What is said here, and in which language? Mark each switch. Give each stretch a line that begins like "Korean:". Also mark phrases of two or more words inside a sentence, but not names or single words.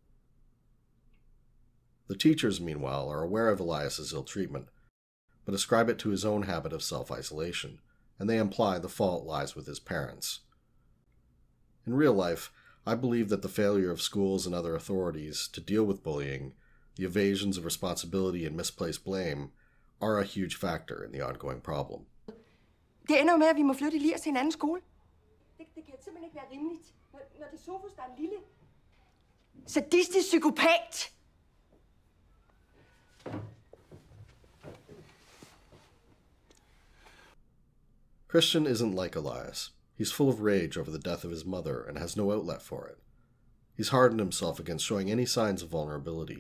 English: The teachers, meanwhile, are aware of Elias's ill treatment, but ascribe it to his own habit of self-isolation, and they imply the fault lies with his parents. In real life, I believe that the failure of schools and other authorities to deal with bullying, the evasions of responsibility and misplaced blame, are a huge factor in the ongoing problem.
Danish: Det ender jo med, at vi må flytte Elias til en anden skole. Det kan simpelthen ikke være rimeligt, når det er Sofus, der er en lille sadistisk psykopat.
English: Christian isn't like Elias. He's full of rage over the death of his mother and has no outlet for it. He's hardened himself against showing any signs of vulnerability.